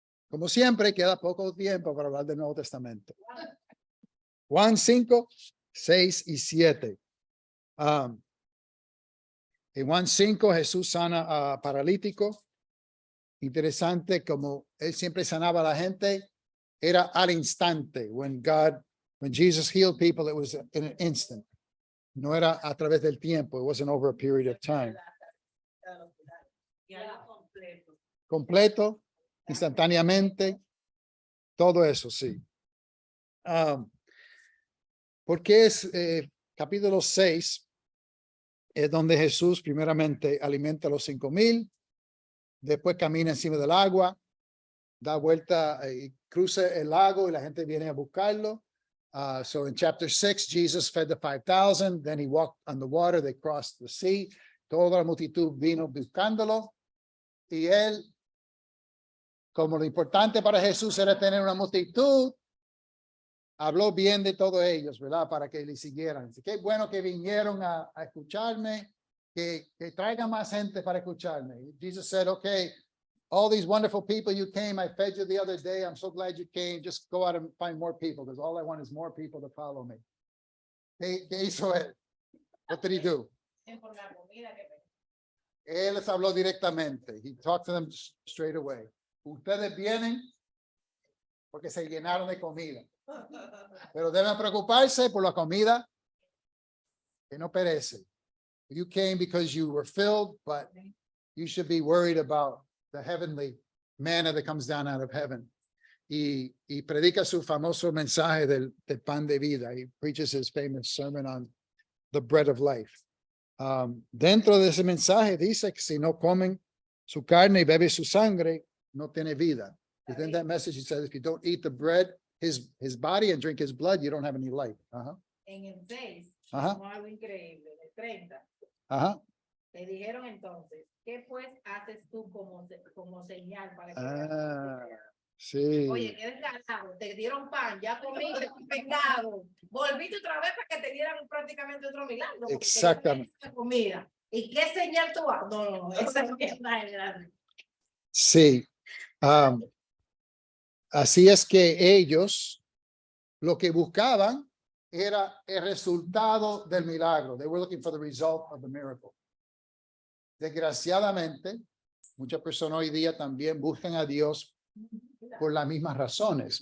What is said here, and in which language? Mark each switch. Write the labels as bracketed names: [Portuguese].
[Spanish] Como siempre, queda poco tiempo para hablar del Nuevo Testamento. Juan 5, 6 y 7. En Juan 5, Jesús sana a paralítico. Interesante, como él siempre sanaba a la gente, era al instante. [English] When Jesus healed people, it was in an instant. [Spanish] No era a través del tiempo. [English] It wasn't over a period of time. [Spanish] Y algo completo. Completo, instantáneamente, todo eso, sí. Porque es capítulo 6, es donde Jesús primeramente alimenta a los 5,000, después camina encima del agua, da vuelta y cruza el lago y la gente viene a buscarlo. [English] So in chapter 6, Jesus fed the 5,000, then he walked on the water, they crossed the sea, [Spanish] toda la multitud vino buscándolo y él, como lo importante para Jesús era tener una multitud, habló bien de todos ellos, ¿verdad? Para que le siguieran. Así que bueno que vinieron a escucharme, que traigan más gente para escucharme. [English] Jesus said, okay, all these wonderful people you came, I fed you the other day. I'm so glad you came. Just go out and find more people because all I want is more people to follow me. [Spanish] ¿Qué hizo él? [English] What did he do? [Spanish] Por la comida que Él les habló directamente. [English] He talked to them straight away. [Spanish] Ustedes vienen porque se llenaron de comida. Pero deben preocuparse por la comida que no perece. [English] You came because you were filled, but you should be worried about the heavenly manna that comes down out of heaven. [Spanish] Y predica su famoso mensaje del pan de vida. [English] He preaches his famous sermon on the bread of life. [Spanish] Dentro de ese mensaje dice que si no comen su carne y beben su sangre, no tiene vida. [English] Within that message, he says, if you don't eat the bread, his body, and drink his blood, you don't have any life. Ajá, [Spanish] En el 6, Ajá. como algo increíble, en el 30, ajá. le dijeron entonces, ¿qué pues haces tú como señal para que Ah, veas? sí. Oye, qué desgraciado, te dieron pan, ya comiste un pecado, volviste otra vez para que te dieran prácticamente otro milagro. porque Exactamente. te dieron comida. ¿Y qué señal tú haces? No, esa es la general. Sí. Así es que ellos lo que buscaban era el resultado del milagro. [English] They were looking for the result of the miracle. [Spanish] Desgraciadamente, muchas personas hoy día también buscan a Dios por las mismas razones.